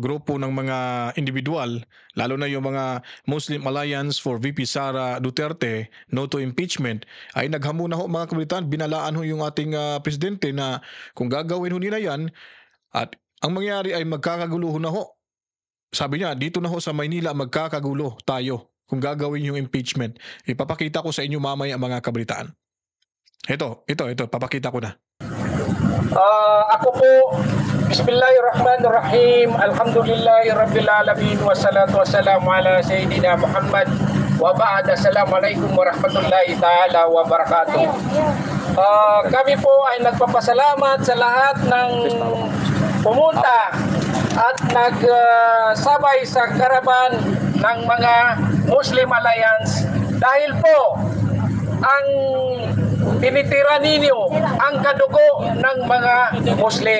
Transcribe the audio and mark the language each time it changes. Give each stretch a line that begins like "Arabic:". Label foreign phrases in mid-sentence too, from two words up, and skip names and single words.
Filipino: Grupo ng mga individual, lalo na yung mga Muslim Alliance for VP Sara Duterte,
English: no to impeachment,
Filipino: ay naghamuna ho mga kabataan, binalaan ho yung ating presidente na kung gagawin ho nila yan, at ang mangyari ay magkakagulo ho na ho. Sabi niya, dito na ho sa Maynila magkakagulo tayo kung gagawin yung impeachment. Ipapakita ko sa inyo mamaya mga kabataan. Ito, papakita ko na. Ako po,
Arabic: بسم الله الرحمن الرحيم، الحمد لله رب العالمين، والصلاة والسلام على سيدنا محمد، وبعد، السلام عليكم ورحمة الله تعالى وبركاته.
Filipino: Kami po ay nagpapasalamat sa lahat ng pumunta at nagsabay sa karaban ng mga Muslim Alliance dahil po ang tinitira ninyo ang kadugo ng mga Muslim.